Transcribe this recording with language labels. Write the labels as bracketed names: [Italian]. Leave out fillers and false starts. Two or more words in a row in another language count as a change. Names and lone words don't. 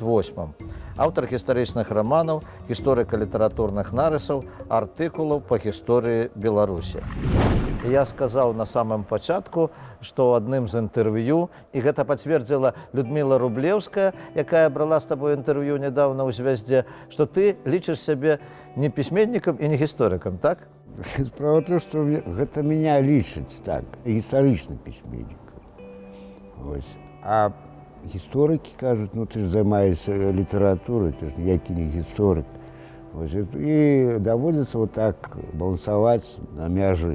[Belarusian] Аўтар гістарычных раманаў, гісторыка-літаратурных нарысаў, артыкулаў па гісторыі Беларусі. Я сказаў на самым пачатку, што ў адным з інтэрв'ю, і гэта пацвердзіла Людміла Рублеўская, якая брала з табой інтэрв'ю нядаўна ў «Звязде», што ты лічыш сябе не пісьменнікам і не гісторыкам, так? Справа [Russian] в том, что [Belarusian] гэта меня лічыць так, гістарычным пісьменнікам. А гісторыкі кажуць, ну ты ж займаешься літаратурай, ты ж ніякі не гісторык. І даводзіцца вот так балансаваць на мяжы.